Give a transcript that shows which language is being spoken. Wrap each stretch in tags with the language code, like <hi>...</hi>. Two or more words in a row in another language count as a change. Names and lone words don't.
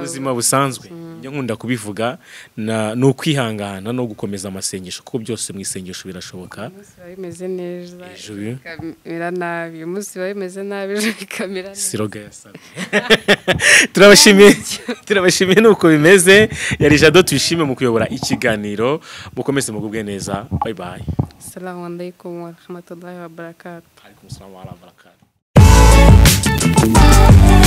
<rw>ubuzima busanzwe njye nkunda kubivuga no kwihangana no gukomeza amasengesho kuko byose mu isengesho birashoboka umunsi bimeze neza bikamera nabi umunsi bimeze nabi bikamera neza siroga yasabe turabashimiye nuko bimeze yari Jado tuyishime mu kuyobora ikiganiro mukomeze mugubwe neza</rw> <en>bye bye</en> <ar>السلام عليكم ورحمة الله وبركاته عليكم السلام ورحمة الله وبركاته</ar>